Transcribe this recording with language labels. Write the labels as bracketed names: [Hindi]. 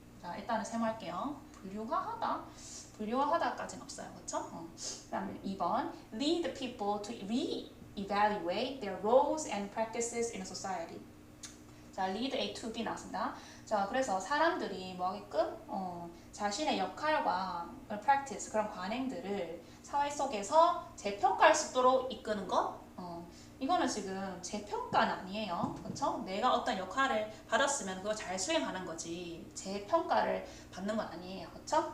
[Korean] 자, 일단은 세모할게요. 분류화하다까지는 없어요, 그렇죠? 그다음에 2번, [English] lead people to evaluate their roles and practices in a society. [Korean] 자, [English] lead A to B [Korean] 나왔습니다. 자, 그래서 사람들이 뭐 하게끔 자신의 역할과 practice, 그런 관행들을 사회 속에서 재평가할 수 있도록 이끄는 것. 이거는 지금 재평가는 아니에요. 그렇죠? 내가 어떤 역할을 받았으면 그거 잘 수행하는 거지 재평가를 받는 건 아니에요. 그렇죠?